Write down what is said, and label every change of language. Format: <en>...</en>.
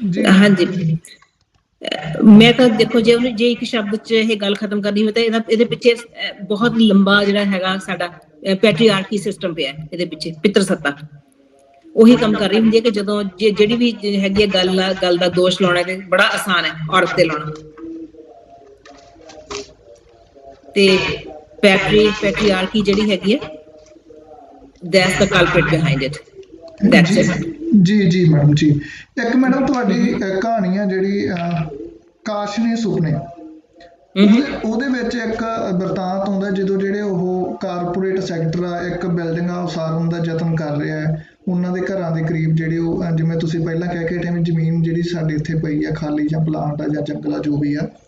<pa>ਹਾਂਜੀ, ਮੈਂ ਤਾਂ ਦੇਖੋ ਜੇ ਇੱਕ ਸ਼ਬਦ ਚ ਇਹ ਗੱਲ ਖਤਮ ਕਰਨੀ ਹੋਵੇ ਤਾਂ ਇਹਦੇ ਪਿੱਛੇ ਬਹੁਤ ਲੰਬਾ ਜਿਹੜਾ ਹੈਗਾ ਸਾਡਾ ਪੈਟਰੀਆਰਕੀ ਸਿਸਟਮ ਪਿਆ, ਇਹਦੇ ਪਿੱਛੇ ਪਿੱਤਰ ਸੱਤਾ ਉਹੀ ਕੰਮ ਕਰ ਰਹੀ ਹੁੰਦੀ ਹੈ ਕਿ ਜਦੋਂ ਜਿਹੜੀ ਵੀ ਹੈਗੀ ਗੱਲ ਦਾ ਦੋਸ਼ ਲਾਉਣਾ ਤੇ ਬੜਾ ਆਸਾਨ ਹੈ ਔਰਤ ਤੇ ਲਾਉਣਾ। ਤੇ ਪੈਟਰੀਆਰਕੀ ਜਿਹੜੀ ਹੈਗੀ ਹੈ,</pa> <en>that's the culprit behind it, that's it।</en> <pa>ਜੀ ਮੈਡਮ ਜੀ, ਇੱਕ ਮੈਡਮ ਤੁਹਾਡੀ ਕਹਾਣੀ ਆ ਜਿਹੜੀ ਕਾਸ਼ਨੀ ਸੁਪਨੇ, ਉਹਦੇ ਵਿੱਚ ਇੱਕ ਬਿਰਤਾਂਤ ਆਉਂਦਾ ਜਦੋਂ ਜਿਹੜੇ ਉਹ ਕਾਰਪੋਰੇਟ ਸੈਕਟਰ ਆ ਇੱਕ ਬਿਲਡਿੰਗਾਂ ਉਸਾਰਨ ਦਾ ਯਤਨ ਕਰ ਰਿਹਾ ਹੈ, ਉਹਨਾਂ ਦੇ ਘਰਾਂ ਦੇ ਕਰੀਬ ਜਿਹੜੇ ਉਹ ਜਿਵੇਂ ਤੁਸੀਂ ਪਹਿਲਾਂ ਕਹਿ ਕੇ ਹਟੇ ਵੀ ਜ਼ਮੀਨ ਜਿਹੜੀ ਸਾਡੇ ਇੱਥੇ ਪਈ ਆ ਖਾਲੀ, ਜਾਂ ਪਲਾਂਟ ਆ ਜਾਂ ਜੰਗਲ ਆ ਜੋ ਵੀ ਆ,</pa>